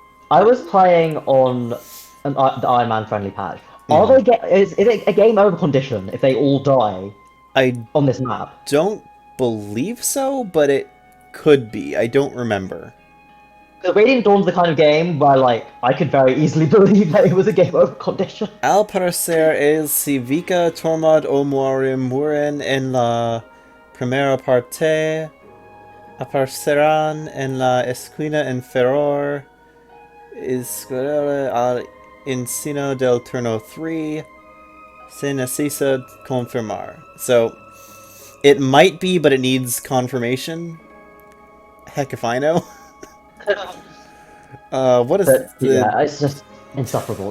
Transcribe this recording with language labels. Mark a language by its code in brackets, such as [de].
[en] I was playing on the Iron Man friendly patch. Is it a game over condition if they all die on this map? Don't believe so, but it could be. I don't remember. Because Radiant Dawn's the kind of game where, like, I could very easily believe that it was a game over condition. [es] Al parecer es si Vika Tormod o Muren en la primera parte aparecerán en la esquina inferior izquierda al inicio del turno 3 se necesita confirmar. [en] So, it might be, but it needs confirmation. Heck if I know. What is Yeah, it's just insufferable.